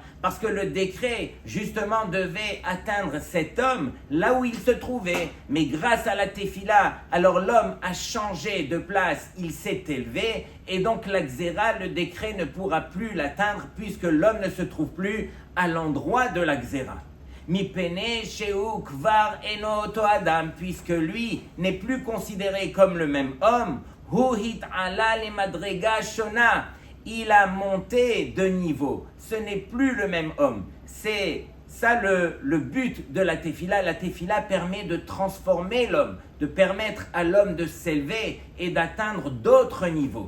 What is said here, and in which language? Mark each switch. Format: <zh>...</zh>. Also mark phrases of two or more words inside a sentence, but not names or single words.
<fr>Parce que le décret, justement, devait atteindre cet homme là où il se trouvait. Mais grâce à la tefila, alors l'homme a changé de place, il s'est élevé. Et donc la xéra, le décret ne pourra plus l'atteindre puisque l'homme ne se trouve plus à l'endroit de la xéra.</fr> <he>מפני שהוא כבר אינו אותו אדם,</he> <fr>puisque lui n'est plus considéré comme le même homme.</fr> <he>הוא התעלה למדרגה שונה,</he> <fr>il a monté de niveau. Ce n'est plus le même homme. C'est ça le but de la tefila. La tefila permet de transformer l'homme, de permettre à l'homme de s'élever et d'atteindre d'autres niveaux.</fr>